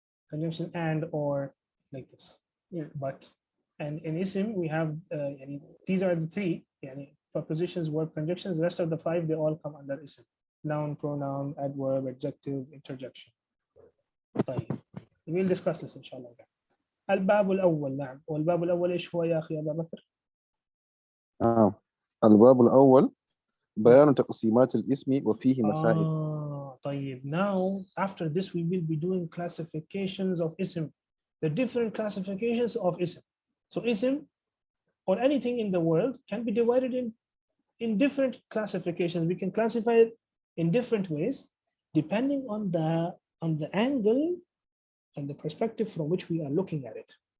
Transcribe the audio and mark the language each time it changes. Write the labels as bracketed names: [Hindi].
[English] Conjunction and or like this. Yeah. But and in ism we have these are the 3 prepositions, verb, conjunctions. The rest of the 5, they all come under ism. Noun, pronoun, adverb, adjective, interjection. [Arabic] طيب. [English] We'll discuss this inshallah. [Arabic] الباب الأول. نعم. والباب الأول إيش هو يا أخي أبا بكر؟ الباب الأول بيان تقسيمات الاسم وفيه مسائل. طيب. [English] Now after this we will be doing classifications of ism, the different classifications of ism. So ism or anything in the world can be divided in different classifications. We can classify it in different ways depending on the angle and the perspective from which we are looking at it.